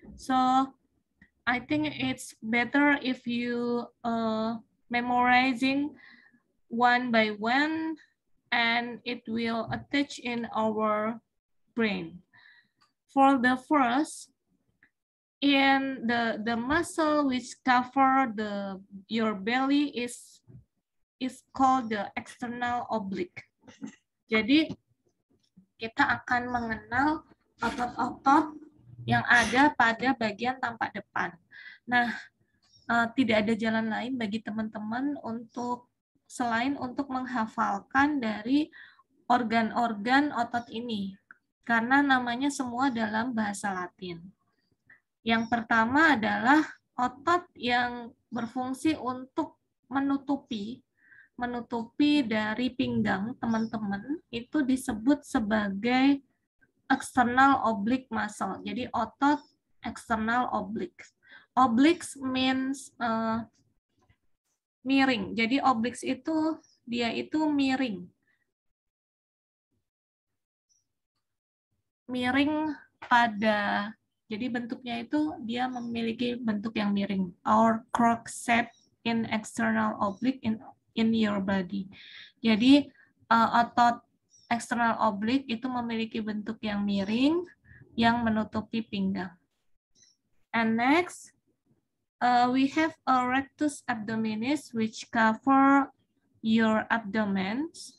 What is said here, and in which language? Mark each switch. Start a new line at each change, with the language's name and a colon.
English: So I think it's better if you memorizing one by one, and it will attach in our brain. For the first, in the muscle which cover your belly is called the external oblique.
Indonesian: Jadi kita akan mengenal otot-otot yang ada pada bagian tampak depan. Nah, tidak ada jalan lain bagi teman-teman selain untuk menghafalkan dari organ-organ otot ini, karena namanya semua dalam bahasa Latin. Yang pertama adalah otot yang berfungsi untuk menutupi dari pinggang teman-teman, itu disebut sebagai external oblique muscle. Jadi otot external oblique. Obliques means miring. Jadi obliques itu dia itu miring. Miring pada, jadi bentuknya itu dia memiliki bentuk yang miring.
English: Or crook shape in external oblique in your body.
Indonesian: Jadi otot external oblique itu memiliki bentuk yang miring yang menutupi pinggang.
English: And next, we have a rectus abdominis which cover your abdomen.